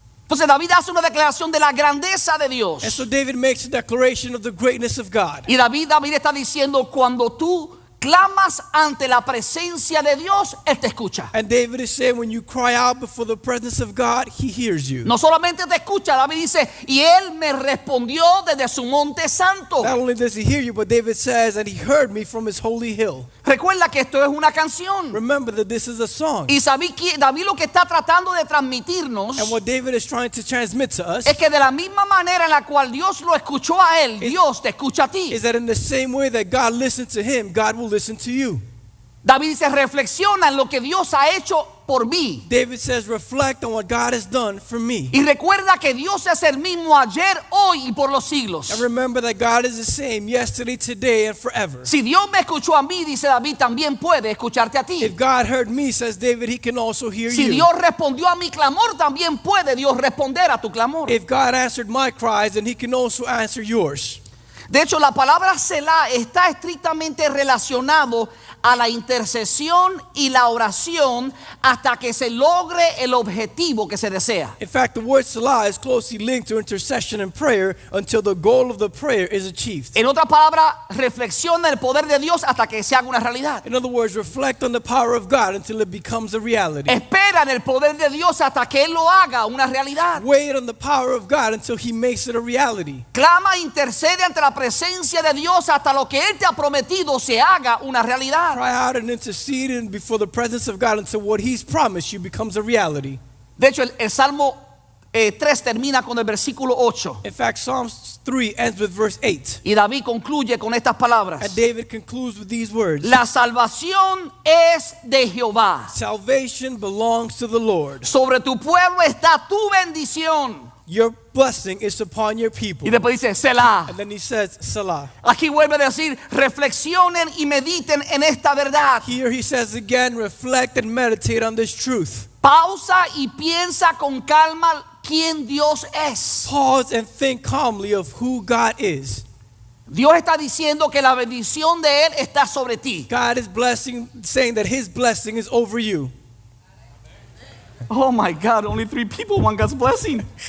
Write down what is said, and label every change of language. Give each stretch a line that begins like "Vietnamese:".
Spanish: Entonces David hace una declaración de la grandeza de Dios.
English: And so David makes a declaration of the greatness of God.
Spanish: Y David está diciendo, cuando tú clamas ante la presencia de Dios, Él te escucha.
English: And David is saying when you cry out before the presence of God, he hears you.
Spanish: No solamente te escucha, David dice, y Él me respondió desde su monte santo.
English: Not only does he hear you, but David says, and he heard me from his holy hill.
Spanish: Recuerda que esto es una canción.
English: Remember that this is a song.
Spanish: Y David lo que está tratando de transmitirnos
English: And what David is trying to transmit to us
Spanish: es que de la misma manera en la cual Dios lo escuchó a él, Dios te escucha a ti.
English: is that in the same way that God listened to him, God will listen to you.
Spanish: David dice, reflexiona en lo que Dios ha hecho por mí.
English: David says, reflect on what God has done for me.
Spanish: Y recuerda que Dios es el mismo ayer, hoy y por los siglos.
English: And remember that God is the same yesterday, today, and forever.
Spanish: Si Dios me escuchó a mí, dice David, también puede escucharte a ti.
English: If God heard me, says David, he can also hear
Spanish: Si
English: you.
Spanish: Dios respondió a mi clamor, también puede Dios responder a tu clamor.
English: If God answered my cries, then he can also answer yours.
Spanish: De hecho, la palabra Selah está estrictamente relacionado a la intercesión y la oración hasta que se logre el objetivo que se desea.
English: In fact, the word salah is closely linked to intercession and prayer until the goal of the prayer is achieved.
Spanish: En otras palabras, reflexiona el poder de Dios hasta que se haga una realidad.
English: In other words, reflect on the power of God until it becomes a reality.
Spanish: Espera en el poder de Dios hasta que Él lo haga una realidad.
English: Wait on the power of God until He makes it a reality.
Spanish: Clama e intercede ante la presencia de Dios hasta lo que Él te ha prometido se haga una realidad.
English: Cry out and intercede before the presence of God until what He's promised you becomes a reality.
Spanish: De hecho, el Salmo 3 termina con el versículo 8.
English: In fact, Psalms 3 ends with verse 8.
Spanish: Y David concluye con estas palabras.
English: And David concludes with these words.
Spanish: La salvación es de Jehová.
English: Salvation belongs to the Lord.
Spanish: Sobre tu pueblo está tu bendición.
English: Your blessing is upon your people.
Spanish: Y después dice, Selah.
English: And then he says, Salah.
Spanish: Aquí vuelve a decir, reflexionen y mediten en esta verdad.
English: Here he says again, reflect and meditate on this truth.
Spanish: Pausa y piensa con calma quién Dios es.
English: Pause and think calmly of who God is.
Spanish: Dios está diciendo que la bendición de Él está sobre ti.
English: God is blessing, saying that His blessing is over you. Oh my God, only 3 people want God's blessing.